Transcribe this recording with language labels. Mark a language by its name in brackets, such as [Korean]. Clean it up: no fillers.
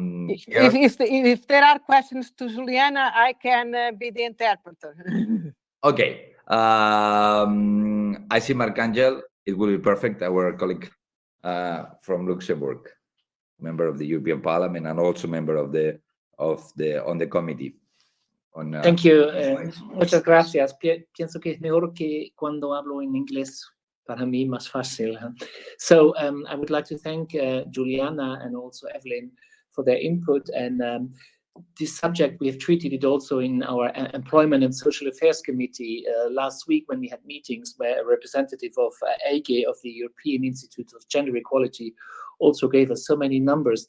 [English] If there are questions to Juliana, I can be the interpreter. Okay, I see Mark Angel. It will be perfect. Our colleague from Luxembourg, member of the European Parliament and also member of the on the committee. Thank you. [Spanish] Muchas gracias. Pienso que es mejor que cuando hablo en inglés. Para mí más fácil. [English] So I would like to thank Juliana and also Evelyn for their input. And this subject, we have treated it also in our Employment and Social Affairs Committee last week when we had meetings where a representative of AGE, of the European Institute of Gender Equality, also gave us so many numbers.